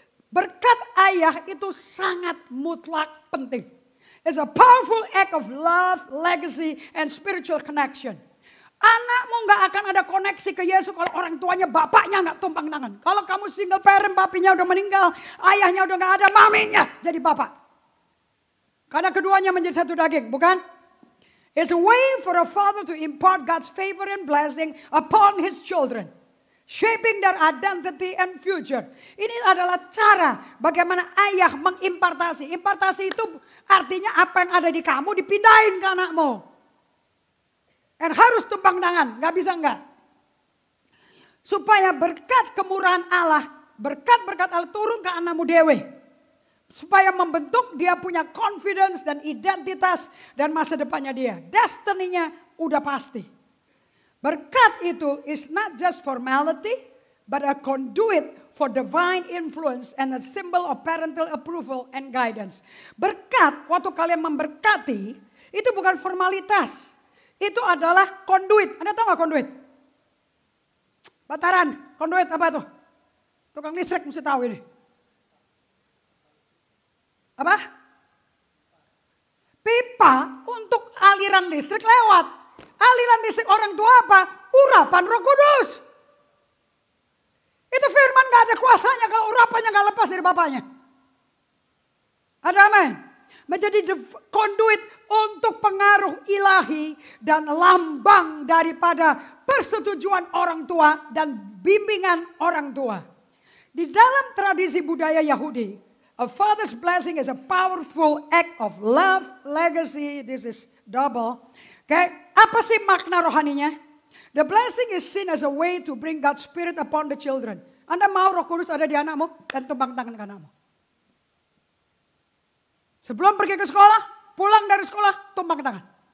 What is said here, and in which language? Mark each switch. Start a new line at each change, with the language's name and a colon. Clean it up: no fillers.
Indonesian: Berkat ayah itu sangat mutlak penting.
English: It's a powerful act of love, legacy, and spiritual connection.
Indonesian: Anakmu gak akan ada koneksi ke Yesus kalau orang tuanya, bapaknya gak tumpang tangan. Kalau kamu single parent, papinya udah meninggal, ayahnya udah gak ada, maminya jadi bapak. Karena keduanya menjadi satu daging, bukan?
English: It's a way for a father to impart God's favor and blessing upon his children. Shaping their identity and future.
Indonesian: Ini adalah cara bagaimana ayah mengimpartasi. Impartasi itu artinya apa yang ada di kamu dipindahin ke anakmu. Dan harus tumpang tangan, gak bisa enggak. Supaya berkat kemurahan Allah, berkat-berkat Allah turun ke anakmu dewe. Supaya membentuk dia punya confidence dan identitas dan masa depannya dia. Destiny-nya udah pasti. Berkat itu
English: is not just formality, but a conduit for divine influence and a symbol of parental approval and guidance.
Indonesian: Berkat, waktu kalian memberkati, itu bukan formalitas. Itu adalah conduit. Anda tahu gak conduit? Bataran, conduit apa tuh? Tukang listrik mesti tahu ini. Apa? Pipa untuk aliran listrik lewat. Aliran listrik orang tua apa? Urapan Roh Kudus. Itu firman gak ada kuasanya kalau urapannya gak lepas dari bapaknya. Ada amin. Menjadi conduit untuk pengaruh ilahi dan lambang daripada persetujuan orang tua dan bimbingan orang tua. Di dalam tradisi budaya Yahudi,
English: a father's blessing is a powerful act of love, legacy. This is double. Okay.
Indonesian: Apa sih makna rohaninya?
English: The blessing is seen as a way to bring God's Spirit upon the children.
Indonesian: Anda mau Roh Kudus ada di anakmu dan tumpang tangan ke anakmu. Sebelum pergi ke sekolah, pulang dari sekolah, tumpang tangan.